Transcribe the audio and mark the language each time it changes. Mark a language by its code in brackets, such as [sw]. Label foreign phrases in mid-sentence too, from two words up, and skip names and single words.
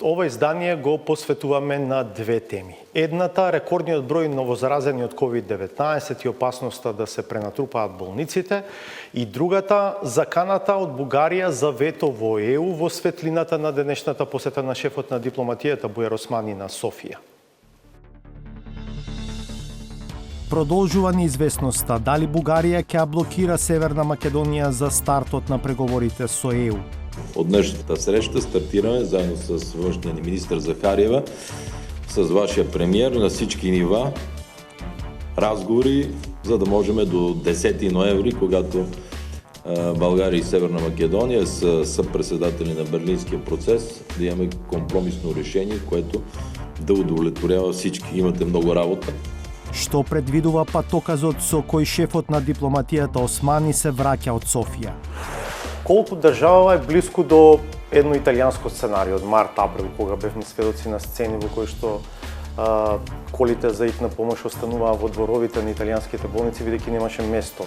[mk] Ова издание го посветуваме на две теми. Едната, рекордниот број новозаразени од COVID-19 и опасноста да се пренатрупаат болниците, и другата, заканата од Бугарија за вето во ЕУ во светлината на денешната посета на шефот на дипломатијата Бујар Османи на Софија. Продолжува неизвестноста дали Бугарија ќе блокира Северна Македонија за стартот на преговорите со ЕУ. [bg] Од днешната среща стартираме заедно с външния ни министър Захариева, с вашия премиер на всички нива разговори, за да можем до 10 ноември, когато България и Северна Македония са съпредседатели на Берлинския процес, да имаме компромисно решение, което да удовлетворява всички. Имате много работа. [mk] Што предвидува патоказот со кој шефот на дипломатијата Османи се враќа од Софија? Колку држава е близко до едно италијанско сценарио од март-април, кога бевме сведоци на сцени во кои што колите за итна помош остануваа во дворовите на италијанските болници, бидејќи немаше место.